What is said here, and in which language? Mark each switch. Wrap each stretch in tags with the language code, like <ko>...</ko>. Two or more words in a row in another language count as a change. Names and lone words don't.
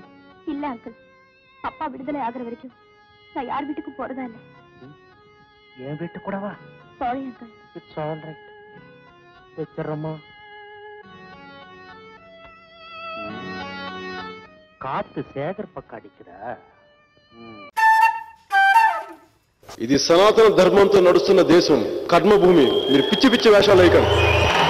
<ta>இல்ல அங்கிள், அப்பா விடுதலை ஆகுற வரைக்கும் நான் யார் வீட்டுக்கும் போறதா இல்ல. என் வீட்டு கூட வா. சாரி அங்கிள்.</ta> <en>It's all right.</en> <ta>வச்சிடறோமா? காத்து சேகர் பக்கம் అడిக்குదా?</ta> <te>ఇది సనాతన ధర్మంతో నడుస్తున్న దేశం, కర్మభూమి. మీరు పిచ్చి పిచ్చి వేషాలు వేయకండి.</te>